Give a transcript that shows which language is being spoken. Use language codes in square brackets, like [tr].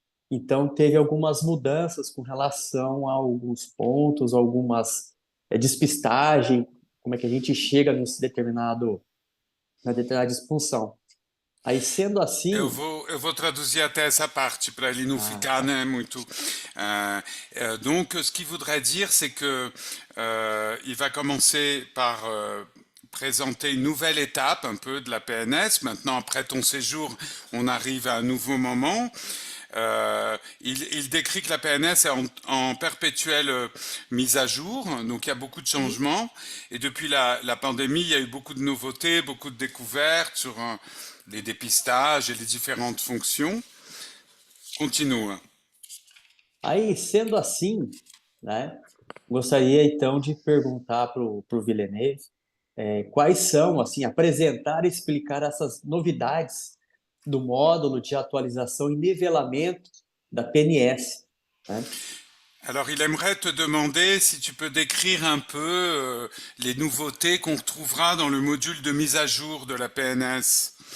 [pt] Então, teve algumas mudanças com relação a alguns pontos, algumas despistagem, como é que a gente chega na determinada disfunção. Aí, sendo assim, Eu vou traduzir até essa parte para ele não ficar tá. né, muito. [fr] Donc, ce qu'il voudrait dire, c'est que il va commencer par présenter une nouvelle étape un peu de la PNS. Maintenant, après ton séjour, on arrive à un nouveau moment. Il décrit que la PNS est en perpétuelle mise à jour, donc il y a beaucoup de changements. Et depuis la pandémie, il y a eu beaucoup de nouveautés, beaucoup de découvertes sur les dépistages et les différentes fonctions. Continue. [pt] Aí, sendo assim, né, gostaria então de perguntar para o Villeneuve quais são, assim, apresentar e explicar essas novidades do módulo de atualização e nivelamento da PNS, né? [fr] Alors, il aimerait te demander si tu peux décrire un peu les nouveautés qu'on retrouvera dans le module de mise à jour de la PNS.